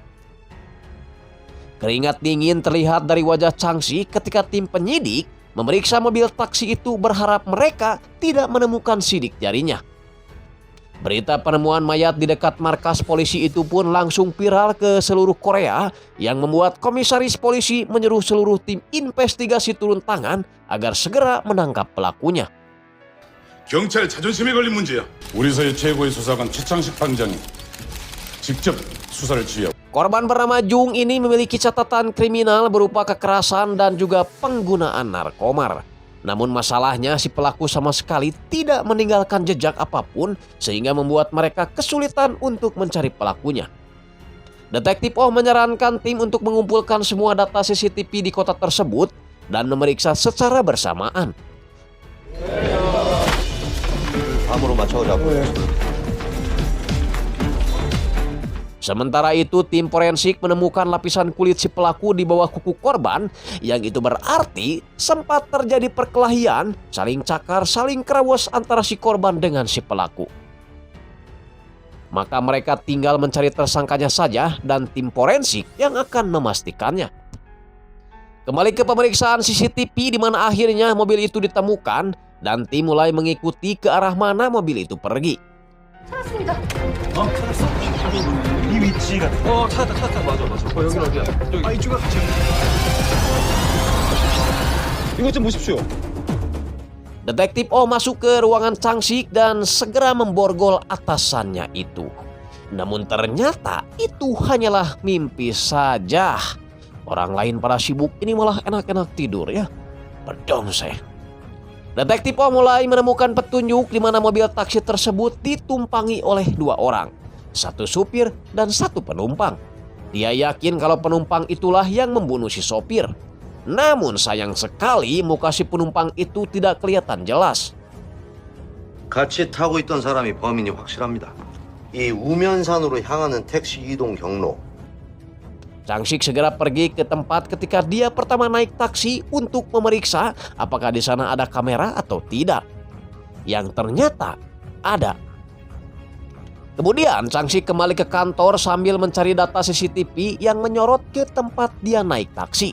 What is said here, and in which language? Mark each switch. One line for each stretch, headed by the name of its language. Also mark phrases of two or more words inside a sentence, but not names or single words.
Indonesian: Keringat dingin terlihat dari wajah Changsik ketika tim penyidik memeriksa mobil taksi itu berharap mereka tidak menemukan sidik jarinya. Berita penemuan mayat di dekat markas polisi itu pun langsung viral ke seluruh Korea yang membuat komisaris polisi menyuruh seluruh tim investigasi turun tangan agar segera menangkap pelakunya.
Korean: 경찰 자존심에 걸린 문제야. 우리 사회 최고의 수사관 최창식 반장이 직접 수사를 지휘하고.
Indonesian: Korban bernama Jung ini memiliki catatan kriminal berupa kekerasan dan juga penggunaan narkomar. Namun masalahnya si pelaku sama sekali tidak meninggalkan jejak apapun sehingga membuat mereka kesulitan untuk mencari pelakunya. Detektif Oh menyarankan tim untuk mengumpulkan semua data CCTV di kota tersebut dan memeriksa secara bersamaan.
Korean: 암으로 맞춰오자고.
Indonesian: Sementara itu, tim forensik menemukan lapisan kulit si pelaku di bawah kuku korban, yang itu berarti sempat terjadi perkelahian, saling cakar, saling kerawos antara si korban dengan si pelaku. Maka mereka tinggal mencari tersangkanya saja dan tim forensik yang akan memastikannya. Kembali ke pemeriksaan CCTV di mana akhirnya mobil itu ditemukan dan tim mulai mengikuti ke arah mana mobil itu pergi.
Korean: 찾았습니다. 이 위치가 찾았다 맞아 여기 어디야 저기 이쪽에 이것 좀 보십시오.
Indonesian: Detektif Oh masuk ke ruangan Changsik dan segera memborgol atasannya itu. Namun ternyata itu hanyalah mimpi saja. Orang lain pada sibuk, ini malah enak-enak tidur ya. Bedom saya. Detektif Oh mulai menemukan petunjuk di mana mobil taksi tersebut ditumpangi oleh dua orang. Satu supir dan satu penumpang. Dia yakin kalau penumpang itulah yang membunuh si sopir. Namun sayang sekali muka si penumpang itu tidak kelihatan jelas.
Korean: 같이 타고 있던 사람이 범인이 확실합니다. 이 우면산으로 향하는 택시 이동 경로.
Indonesian: Changsik segera pergi ke tempat ketika dia pertama naik taksi untuk memeriksa apakah di sana ada kamera atau tidak. Yang ternyata ada. Kemudian Changsik kembali ke kantor sambil mencari data CCTV yang menyorot ke tempat dia naik taksi.